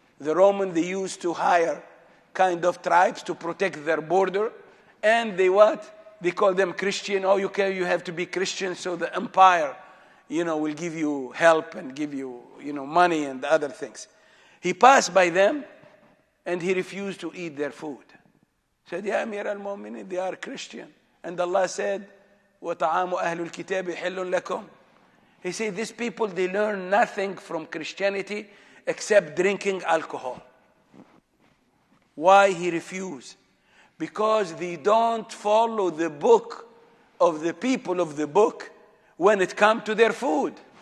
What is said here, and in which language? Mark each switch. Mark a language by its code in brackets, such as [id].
[en] The Roman, they used to hire kind of tribes to protect their border, and they call them Christian. Oh, you have to be Christian, so the empire will give you help and give you, money and other things. He passed by them and he refused to eat their food. Said, Ya Amir al-Mu'minin, they are Christian. And Allah said, [ar] وَطَعَامُ أَهْلُ الْكِتَابِ حِلٌّ لَكُمْ. [en] He said, these people, they learn nothing from Christianity except drinking alcohol. Why he refused? Because they don't follow the book of the people of the book when it comes to their food.